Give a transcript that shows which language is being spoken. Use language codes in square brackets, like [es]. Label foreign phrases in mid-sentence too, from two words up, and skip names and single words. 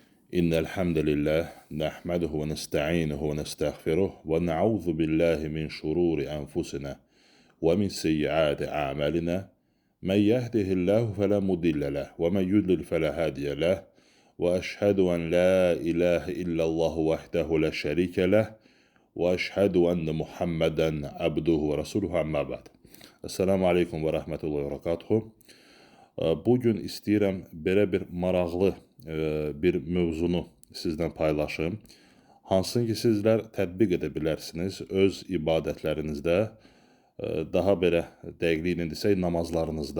[ar] إن الحمد لله نحمده ونستعينه ونستغفره ونعوذ بالله من شرور أنفسنا ومن سيئات أعمالنا من يهده الله فلا مضل له ومن يضلل فلا هادي له وأشهد أن لا إله إلا الله وحده لا شريك له وأشهد أن محمدا عبده ورسوله أما بعد. السلام عليكم ورحمة الله وبركاته. [az] Bugün istəyirəm belə bir maraqlı bir mövzunu sizlə paylaşım. Hansını ki sizlər tətbiq edə bilərsiniz öz ibadətlərinizdə, daha belə dəqiqliklə desək namazlarınızda.